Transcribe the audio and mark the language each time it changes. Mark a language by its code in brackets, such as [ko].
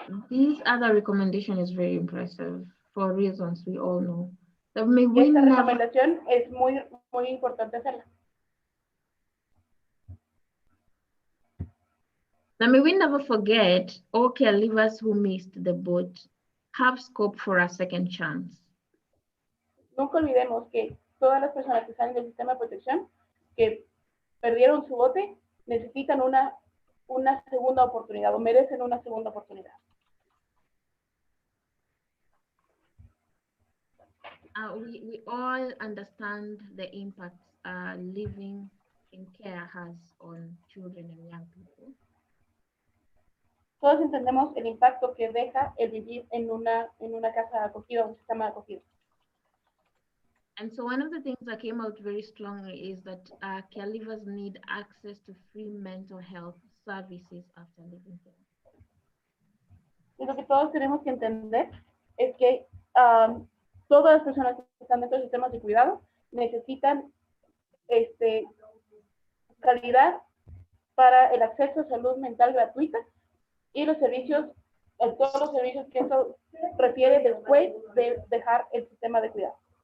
[en] This other recommendation is very impressive for reasons we all know. That [es] Y esta recomendación es muy importante hacerla. [en] Now, may we never forget all caregivers who missed the boat have scope for a second chance. [es] Nunca olvidemos que todas las personas que salen del sistema de protección, que perdieron su bote, necesitan una segunda oportunidad o merecen una segunda oportunidad. [en] We all understand the impact living in care has on children and young people. [es] Todos entendemos el impacto que deja el vivir en una casa de acogida o un sistema de acogida. [en] And so one of the things that came out very strongly is that caregivers need access to free mental health services after living care. [es] Y lo que todos tenemos que entender es que todas las personas que están dentro de sistemas de cuidado necesitan calidad para el acceso a salud mental gratuita y los servicios, todos los servicios que eso refiere después de dejar el sistema de cuidado.